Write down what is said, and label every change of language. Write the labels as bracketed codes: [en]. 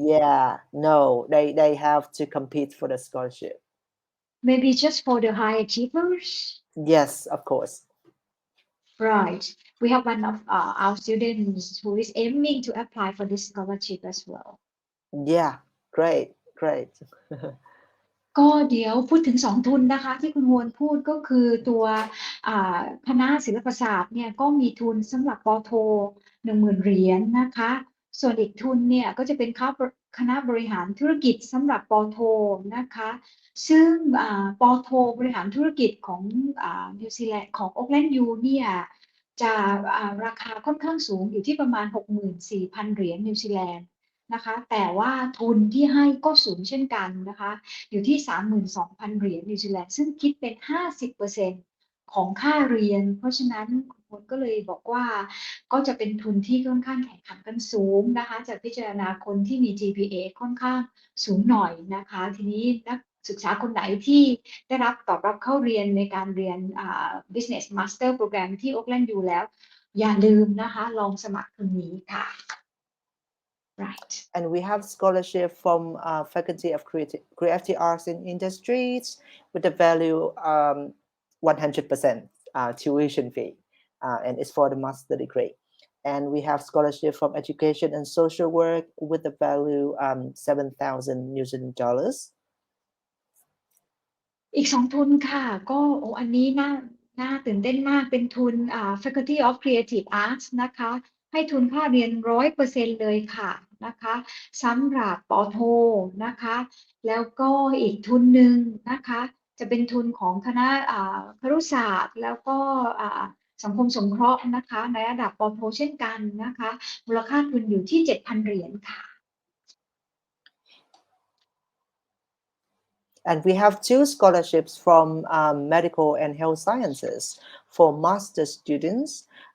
[en] Yeah, no, they have to compete for the scholarship. Maybe just for the high achievers. Yes, of course. Right. We have one of our students who is aiming to apply for this scholarship as well. Yeah, great. [th] ก็เดี๋ยวพูดถึงสองทุนนะคะที่คุณฮวนพูดก็คือตัวคณะศิลปศาสตร์เนี่ยก็มีทุนสำหรับปโท10,000 เหรียญนะคะส่วนอีกทุนเนี่ยก็จะเป็นคณะบริหารธุรกิจสำหรับปโทนะคะซึ่งปโทบริหารธุรกิจของ นิวซีแลนด์ของโอ๊กแลนด์ยูเนี่ยจะราคาค่อนข้างสูงอยู่ที่ประมาณ 64,000 เหรียญนิวซีแลนด์นะคะแต่ว่าทุนที่ให้ก็สูงเช่นกันนะคะอยู่ที่ 32,000 เหรียญนิวซีแลนด์ซึ่งคิดเป็น 50% ของค่าเรียนเพราะฉะนั้นคุณก็เลยบอกว่าก็จะเป็นทุนที่ค่อนข้างแข่งขันกันสูงนะคะจะพิจารณาคนที่มี GPA ค่อนข้างสูงหน่อยนะคะทีนี้นักศึกษาคนไหนที่ได้รับตอบรับเข้าเรียนในการเรียนBusiness Master Program ที่ Auckland U แล้วอย่าลืมนะคะลองสมัครทุนนี้ค่ะ [en] Right. And we have scholarship from Faculty of Creative Arts and Industries with the value 100% tuition fee, and it's for the master degree. And we have scholarship from Education and Social Work with the value 7,000 New Zealand dollars. [th] อีกสองทุนค่ะก็อันนี้น่าตื่นเต้นมากเป็นทุนFaculty of Creative Arts นะคะให้ทุนค่าเรียน 100% เลยค่ะนะคะสำหรับปโทนะคะแล้วก็อีกทุนหนึ่งนะคะจะเป็นทุนของคณะครุศาสตร์แล้วก็สังคมสงเคราะห์นะคะในระดับปโทเช่นกันนะคะมูลค่าทุนอยู่ที่ 7,000 เหรียญค่ะ [en] And we have two scholarships from medical and health sciences for master students.